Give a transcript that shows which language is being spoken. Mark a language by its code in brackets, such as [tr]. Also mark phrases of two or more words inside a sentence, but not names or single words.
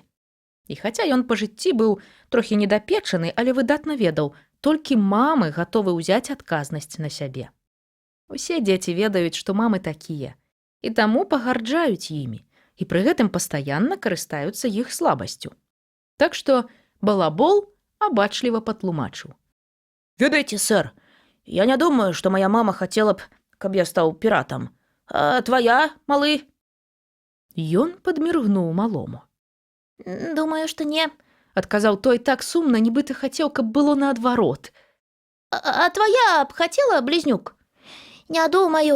[be] І хаця ён па жыцці быў трохі недапечаны, але выдатна ведаў, толькі мамы гатовы ўзяць адказнасць на сябе. Усе дзеці ведаюць, што мамы такія. і таму пагарджаюць імі, і пры гэтым пастаянна карыстаюцца іх слабасцю. Так што балабол абачліва патлумачыў. Ведаеце, [ru] сэр, я не думаю, что моя мама хотела б, [be] каб я стаў піратам. [ru] А твоя, малы? [be] Ён падміргнуў малому. [ru] Думаю, что не. [be] Адказаў той так сумна, нібыта хацеў, каб было наадварот. [ru] А твоя б хотела, близнюк? Не думаю,